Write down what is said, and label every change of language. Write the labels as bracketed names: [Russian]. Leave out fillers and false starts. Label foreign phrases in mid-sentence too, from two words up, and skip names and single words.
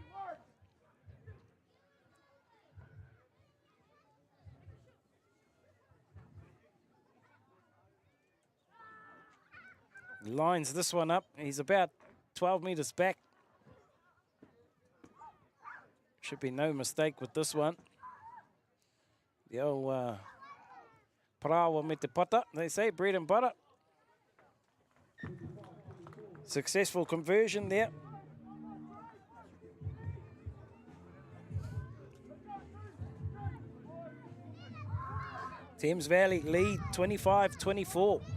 [English] He lines this one up. He's about 12 meters back. Should be no mistake with this one. The old [Māori] Porou me te pata, [English] they say, bread and butter. Successful conversion there. Thames Valley lead 25-24.